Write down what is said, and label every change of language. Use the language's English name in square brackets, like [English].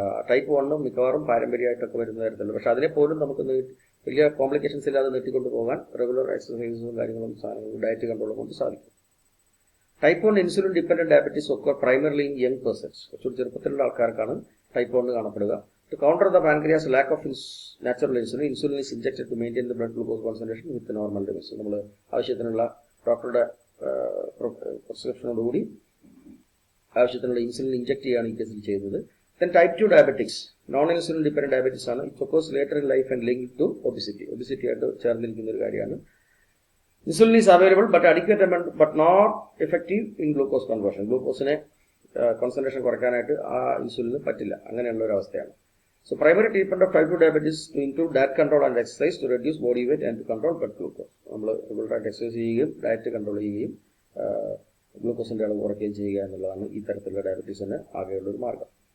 [Malayalam] Type 1 മിക്കവാറും പാരമ്പര്യമായിട്ടൊക്കെ വരുന്ന തരത്തിലുള്ള, പക്ഷെ അതിനെപ്പോലും നമുക്ക് വലിയ കോംപ്ലിക്കേഷൻസ് ഇല്ലാതെ നീട്ടിക്കൊണ്ട് പോകാൻ റെഗുലർ എക്സസൈസും കാര്യങ്ങളും സാധനങ്ങളും ഡയറ്റ് കൺട്രോളും കൊണ്ട് സാധിക്കും. ടൈപ്പ് 1 ഇൻസുലിൻ ഡിപ്പെൻഡന്റ് ഡയബറ്റീസ് ഒക്കെ [English] primarily in young persons, [Malayalam] കുറച്ചുകൂടി ചെറുപ്പത്തിലുള്ള ആൾക്കാർക്കാണ് type 1 കാണപ്പെടുക. [English] To counter the pancreas lack of natural insulin is injected to maintain the blood glucose concentration with the normal levels. [Malayalam] നമ്മൾ ആവശ്യത്തിനുള്ള ഡോക്ടറുടെ പ്രിസ്ക്രിപ്ഷനോടുകൂടി ആവശ്യത്തിനുള്ള ഇൻസുലിൻ ഇൻജെക്ട് ചെയ്യുകയാണ് ഈ കേസിൽ ചെയ്യുന്നത്. [English] Then type 2 diabetics, non-insulin dependent diabetes ആണ്. It occurs later in life and linked to obesity. [Malayalam] Obesity ആയിട്ട് ചേർന്നിരിക്കുന്ന ഒരു കാര്യമാണ്. [English] Insulin is available but adequate amount but not effective in glucose conversion. [Malayalam] ഗ്ലൂക്കോസിനെ concentration കുറയ്ക്കാനായിട്ട് ആ ഇൻസുലിന് പറ്റില്ല, അങ്ങനെയുള്ള ഒരു അവസ്ഥയാണ്. [English] So primary treatment of type 2 diabetes to include diet control and exercise to reduce body weight and to control blood glucose. [Malayalam] നമ്മൾ റെഗുലറായിട്ട് exercise ചെയ്യുകയും diet control ചെയ്യുകയും ഗ്ലൂക്കോസിന്റെ അളവ് കുറയ്ക്കുകയും ചെയ്യുക എന്നുള്ളതാണ് ഈ തരത്തിലുള്ള ഡയബറ്റീസിന് ആകെയുള്ള ഒരു മാർഗം.